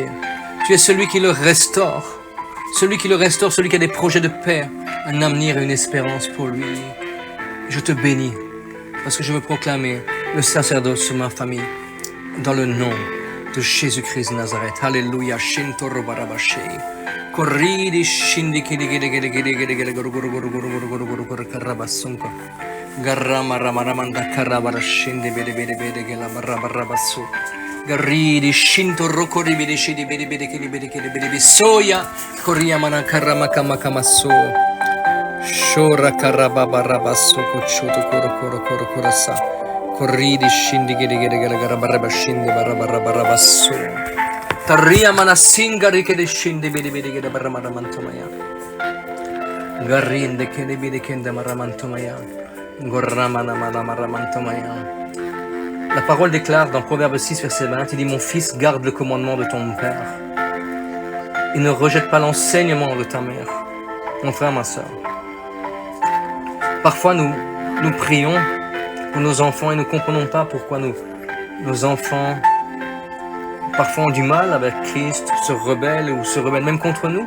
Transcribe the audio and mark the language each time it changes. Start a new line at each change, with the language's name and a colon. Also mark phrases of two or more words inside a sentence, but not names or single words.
French: Tu es celui qui le restaure, celui qui a des projets de paix, un avenir et une espérance pour lui. Je te bénis, parce que je veux proclamer le sacerdoce sur ma famille, dans le nom de Jésus-Christ de Nazareth. Alléluia. Shintoro barabashe. Corridi shindi kidi gidi gidi gidi gidi gidi guru guru guru guru guru guru guru guru karabasunko. Garama ramaramanda karabara shindi bidi bidi bidi gela barabarabasu. Garridi shintoro kori bidi shidi bidi bidi kidi bidi kidi bidi bidi soya. Koria mana karamaka makamasu. Shora karababarabasu kuchuto koro koro koro korasa. Corridi shindi gidi gidi gidi garabaraba shindi barabarabasu. Taria mana singari che scende bidi bidi che barramaramantomaya. Garrinde che bidi che maramantomaya. Gorramana maramantomaya. La parole déclare dans Proverbe 6, verset 20, il dit: mon fils, garde le commandement de ton père et ne rejette pas l'enseignement de ta mère. Mon frère, ma soeur. Parfois nous prions pour nos enfants et nous ne comprenons pas pourquoi nos enfants parfois ont du mal avec Christ, se rebellent ou se rebellent même contre nous.